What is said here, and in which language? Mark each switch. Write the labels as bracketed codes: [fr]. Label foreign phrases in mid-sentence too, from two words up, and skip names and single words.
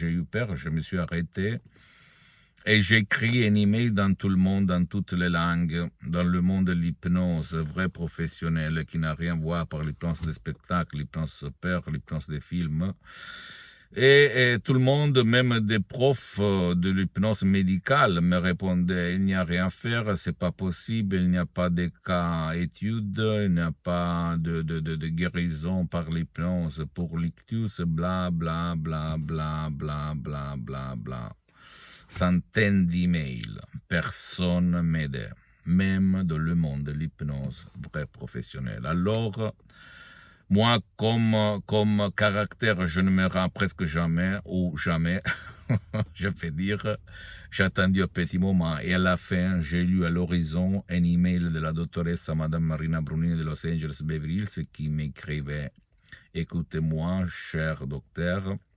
[fr] J'ai eu peur, je me suis arrêté. Et j'ai écrit un email dans tout le monde, dans toutes les langues, dans le monde de l'hypnose, vrai professionnel, qui n'a rien à voir par l'hypnose des spectacles, l'hypnose peur, l'hypnose des films. Et tout le monde, même des profs de l'hypnose médicale, me répondaient, il n'y a rien à faire, c'est pas possible, il n'y a pas de cas études, il n'y a pas de guérison par l'hypnose pour l'ictus, bla, bla, bla, bla, bla, bla, bla, bla. Centaines d'emails, personne m'aidait, même dans le monde de l'hypnose vrai professionnel. Alors, moi, comme caractère, je ne me rends presque jamais, ou jamais, je vais dire, j'ai attendu un petit moment, et à la fin, j'ai lu à l'horizon un email de la doctoresse Madame Marina Brunini de Los Angeles Beverly Hills qui m'écrivait, écoutez-moi, cher docteur,